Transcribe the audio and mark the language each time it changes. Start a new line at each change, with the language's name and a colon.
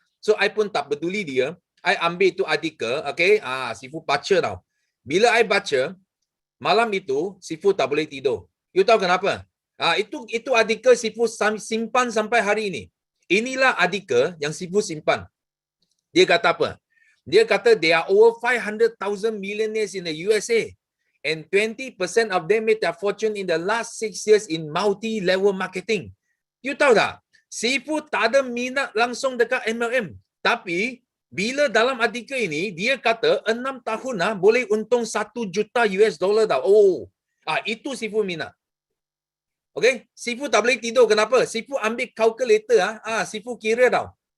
Malay: So I pun tak peduli dia. I ambil itu artikel, okay, Sifu baca tau. Bila I baca, malam itu Sifu tak boleh tidur. You tahu kenapa? Itu artikel Sifu simpan sampai hari ini. Inilah artikel yang Sifu simpan. Dia kata apa?
English: Dia kata there are over 500,000 millionaires in the USA and 20% of them made their fortune in the last 6 years in multi-level marketing.
Malay: You tahu tak? Sifu tak ada minat langsung dekat MLM. Tapi bila dalam artikel ini dia kata 6 tahun boleh untung 1 juta US dollar tau. Itu Sifu minat. Okay, Sifu tak boleh tidur. Kenapa? Sifu ambil calculator Sifu kira tau.